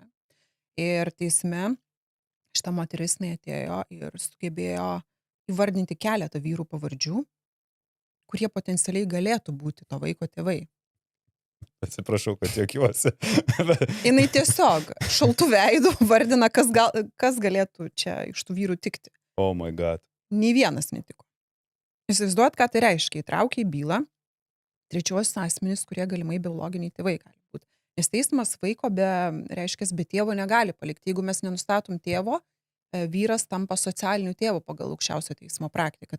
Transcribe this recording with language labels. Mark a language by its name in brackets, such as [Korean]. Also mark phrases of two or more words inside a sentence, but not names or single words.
[Lithuanian] Ir teisme šita moteris atėjo ir sugebėjo įvardinti keletą vyrų pavardžių, kurie potencialiai galėtų būti to vaiko tėvai. Atsiprašau, kad juokiuosi. Jinai tiesiog šaltų veidų vardina, kas galėtų čia iš tų vyrų tikti. [English] Oh my God. [Lithuanian] Nei vienas netiko. Įsivaizduojat, ką tai reiškia? Įtraukia į bylą trečiuosius asmenys, kurie galimai biologiniai tėvai gali būti. Nes teismas vaiko be tėvo negali palikti. Jeigu mes nenustatom tėvo, vyras tampa socialiniu tėvu pagal aukščiausio teismo praktiką.